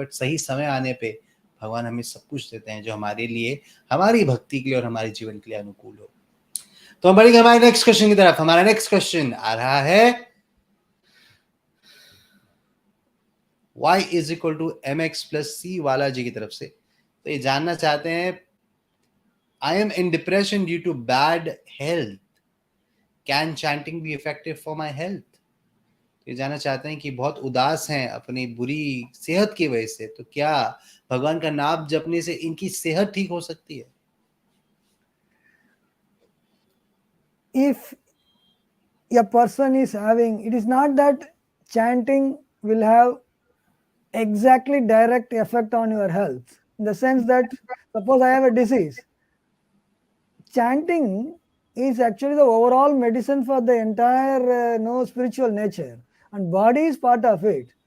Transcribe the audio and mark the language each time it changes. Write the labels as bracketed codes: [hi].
[hi] But सही समय आने पे भगवान हमें सब कुछ देते हैं जो हमारे लिए, हमारी भक्ति के लिए और हमारे जीवन के लिए अनुकूल हो. तो हम बढ़ेंगे हमारे नेक्स्ट क्वेश्चन की तरफ. हमारा नेक्स्ट क्वेश्चन आ रहा है y is equal to mx plus c वाला जी की तरफ से. तो ये जानना चाहते हैं, [en] I am in depression due to bad health. Can chanting be effective for my health? [hi] ये जानना चाहते हैं कि बहुत उदास हैं अपनी बुरी सेहत की वजह से, तो क्या भगवान का नाम जपने से इनकी सेहत ठीक हो सकती है? [en] If a person is having, it is not that chanting will have exactly direct effect on your health, in the sense that suppose I have a disease, chanting is actually the overall medicine for the entire spiritual nature, and body is part of it.